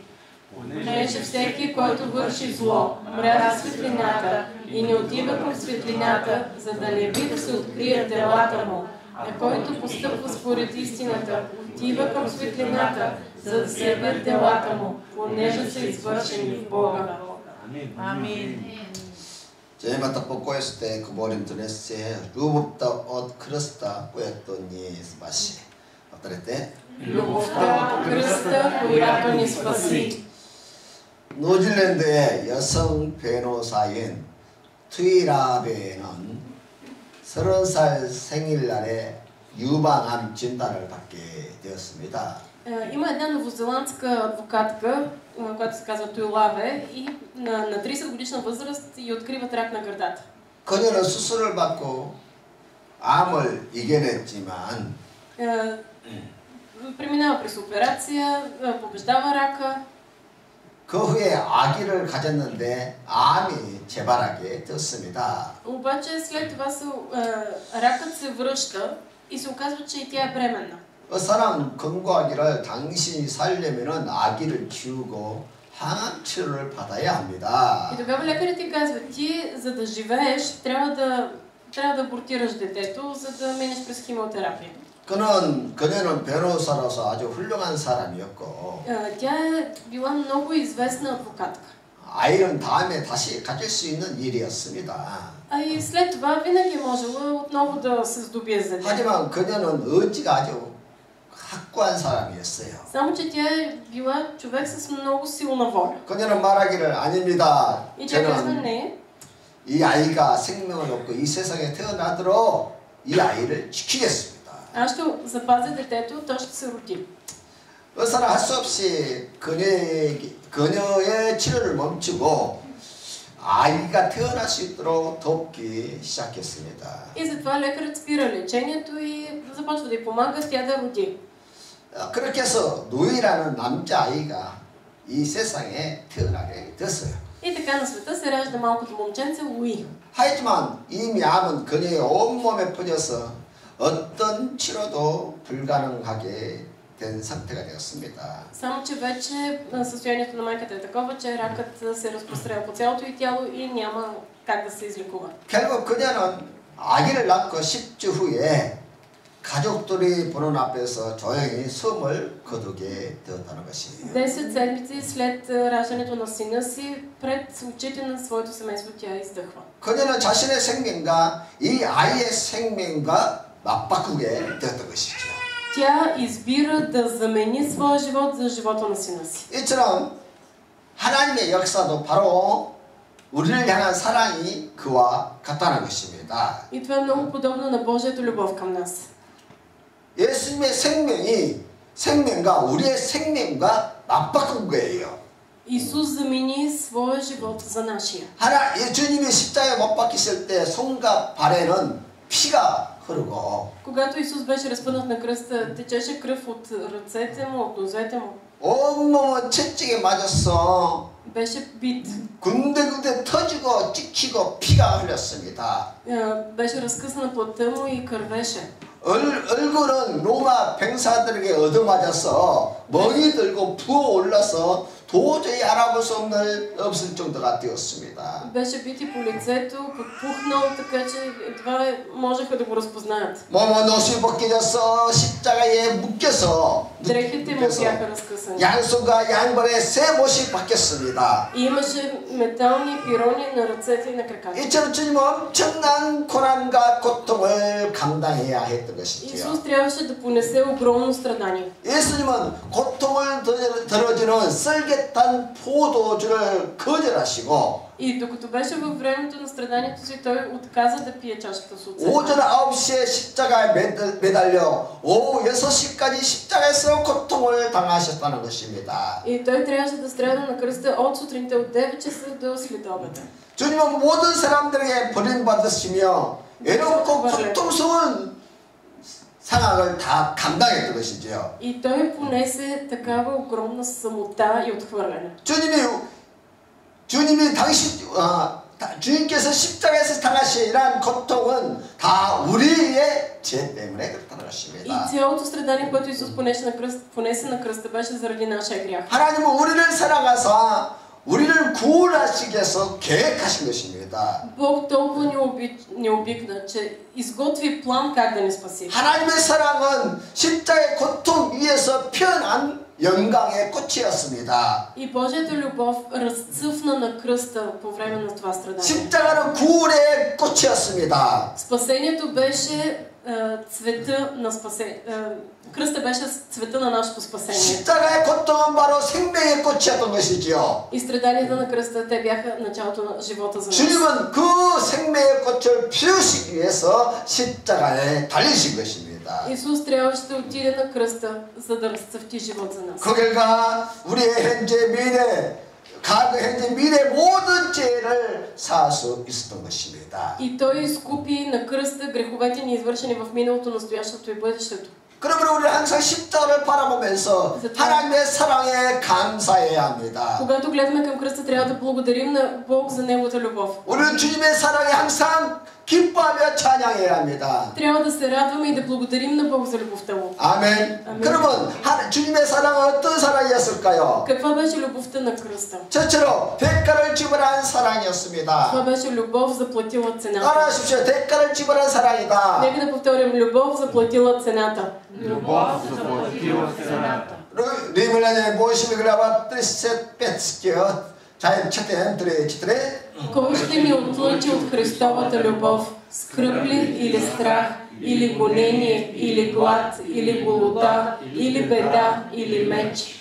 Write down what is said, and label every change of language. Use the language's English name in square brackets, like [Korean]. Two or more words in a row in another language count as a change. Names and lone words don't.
[Bulgarian] Понеже всеки, който върши зло, мрази светлината и не отива към светлината, за да не би да се открият делата му, а който постъпва според истината, отива към светлината, за да се явят делата му, понеже са извършени в Бога. Амин. 제마다 뽑고했을 때 그 머리는 드레스에 루법다 옷 크러스다 꾸였더니 스파시 어떠랬대? 루법다 크러스다 꾸였더니 스파시 [Korean] 뉴질랜드의 여성 변호사인 트위라베는 30살 생일날에 유방암 진단을 받게 되었습니다. [Bulgarian] Има една новозеландска адвокатка, която се казва Туилаве, и на 30 годишна възраст ѝ откриват рак на гърдата. [Korean] 그녀는 수술을 받고 암을 이겨냈지만 [Bulgarian] преминава през операция, побеждава рака. [Korean] 그 후에 아기를 가졌는데 암이 재발하게 되었습니다. [Bulgarian] обаче след това ракът се връща и се оказва, че и тя е бременна. [Korean] 사람 건강하기를 당신이 살려면은 아기를 키우고 항암 치료를 받아야 합니다. [Bulgarian] И тогава лекарят ти казва, ти за да живееш трябва да абортираш детето, за да минеш през химиотерапия. [Korean] 그녀는 변호사로서 아주 훌륭한 사람이었고. [Bulgarian] тя е била много известна адвокатка. [Korean] 아이는 다음에 다시 가질 수 있는 일이었습니다. [Bulgarian] А и след това винаги е можела отново да се здобие с дете. [Korean] 하지만 그녀는 의지가 아주 확고한 사람이었어요. [Bulgarian] само че тя е била човек с много силна воля. [Korean] 그녀는 말하기를 아닙니다. [Bulgarian] И тя казва не. [Korean] 이 아이가 생명을 얻고 이 세상에 태어나도록 이 아이를 지키겠습니다. [Bulgarian] аз ще запазя детето, то ще се роди. [Korean] 의사는 할 수 없이 그녀의 치료를 멈추고 아이가 태어날 수 있도록 돕기 시작했습니다. [Bulgarian] И затова лекарът спира лечението и започва да й помага тя да роди. [Korean] 그렇게 해서 노이라는 남자아이가 이 세상에 태어나게 됐어요. [Bulgarian] И така на света се ражда малкото момченце Луи. [Korean] 하지만 이 암은 그녀의 온몸에 퍼져서 어떤 치료도 불가능하게 된 상태가 되었습니다. [Bulgarian] само че вече състоянието на майката е такова, че ракът се разпространява по цялото й тяло и няма как да се излекува. [Korean] 결국 그녀는 아기를 낳고 10주 후에 가족들이 보는 앞에서 조용히 숨을 거두게 되었다는 것이에요. [Bulgarian] 10 седмици след раждането на сина си, пред очите на своето семейство тя издъхва. [Korean] 그녀는 자신의 생명과 이 아이의 생명과 맞바꾸게 되었던 것이죠. [Bulgarian] Тя избира да замени своя живот за живота на сина си. [Korean] 이처럼 하나님의 역사도 바로 우리를 향한 사랑이 그와 같다는 것입니다. [Bulgarian] И това е много подобно на Божията любов към нас. [Korean] 예수님의 생명과 우리의 생명과 맞바꾼 거예요. [Bulgarian] Исус замени своя живот за нашия. [Korean] 주님이 십자가에 못 박히실 때 손과 발에는 피가 흐르고. [Bulgarian] Когато Исус беше разпънат на кръста, течеше кръв от ръцете му, от нозете му. [Korean] 온몸은 채찍에 맞았어. [Bulgarian] беше бит. [Korean] 군데군데 터지고 찍히고 피가 흘렸습니다. [Bulgarian] беше разкъсана плътта му и кървеше. [Korean] 얼굴은 로마 병사들에게 얻어맞아서 멍이 들고 부어올라서 도저히 알아볼 수 없을 정도가 되었습니다. [Bulgarian] Беше бити по лицето, подпухнал, така че едва можеха да го разпознаят. [Korean] 몸은 옷이 벗겨져서 십자가에 묶여서 [Bulgarian] Дрехите му бяха разкъсани. [Korean] 양손과 양발에 새 못이 바뀌었습니다. [Bulgarian] И имаше метални пирони на ръцете и на краката. [Korean] 이처럼 주님은 엄청난 고난과 고통을 감당해야 했던 것이지요. [Bulgarian] Исус трябваше да понесе огромно страдание. [Korean] 예수님은 고통을 덜어주는 썰get한 포도주를 거절하시고 [Bulgarian] И докато беше във времето на страданието си, той отказа да пие чашата с оцет. [Korean] 오전 9시에 십자가에 매달려 오후 6시까지 십자가에서 고통을 당하셨다는 것입니다. [Bulgarian] И той трябваше да страда на кръста от сутринта от 9 часа до следобеда. [Korean] 주님은 모든 사람들에게 버림받으시며 외롭고 고통스러운 상황을 다 감당했던 것이지요. [Bulgarian] И той понесе такава огромна самота и отхвърляне. [Korean] 주님께서 십자가에서 당하신 이러한 고통은 다 우리의 죄 때문에 그렇다는 [Bulgarian] И [Korean] 것입니다. [Bulgarian] цялото страдание, което Исус понесе на кръста, беше заради нашия грях. [Korean] 하나님은 우리를 사랑하사 우리를 구원하시기 위해서 계획하신 것입니다. [Bulgarian] Бог толкова ни обикна, че изготви план как да ни спаси. [Korean] 하나님의 사랑은 십자가의 고통 위에서 피어난 영광의 꽃이었습니다. [Bulgarian] И Божията любов разцъфна на кръста по време на това страдание. [Korean] 십자가는 구원의 꽃이었습니다. [Bulgarian] Спасението беше цвета на спасение. Кръста беше цвета на нашето спасение. [Korean] 십자가의 고통은 바로 생명의 꽃이었던 것이지요. [Bulgarian] И страданията на кръста, те бяха началото на живота за нас. [Korean] 주님은 그 생명의 꽃을 피우시기 위해서 십자가에 달리신 것입니다. [Bulgarian] Исус трябваше да отиде на кръста, за да разцъфти живот за нас. [Korean] 그 결과 우리의 현재 미래 과거 현재 미래 모든 죄를 사할 수 있었던 것입니다. [Bulgarian] И той изкупи на кръста греховете ни, извършени в миналото, настоящето и бъдещето. [Korean] 그러므로 우리는 항상 십자가를 바라보면서 하나님의 사랑에 감사해야 합니다. [Bulgarian] Когато гледаме към кръста, трябва да благодарим на Бог за неговата любов. [Korean] 우리는 주님의 사랑에 항상 기뻐하며 찬양해야 합니다. [Bulgarian] Трябва да се радваме и да благодарим на Бог за любовта му. [Korean] 아멘. 그러면 주님의 사랑은 어떤 사랑이었을까요? [Bulgarian] Каква беше любовта на кръста? [Korean] 저처럼 대가를 지불한 사랑이었습니다. [Bulgarian] Това беше любов заплатила цената. [Korean] 따라하십시오. 대가를 지불한 사랑이다. [Bulgarian] Нека да повторим: любов заплатила цената. Любов заплатила цената. Римляне 8 глава 35 заедно четем 34. Кой ще ни отлъчи от Христовата любов? Скръб ли или страх, или гонение, или глад, или голота, или беда, или меч?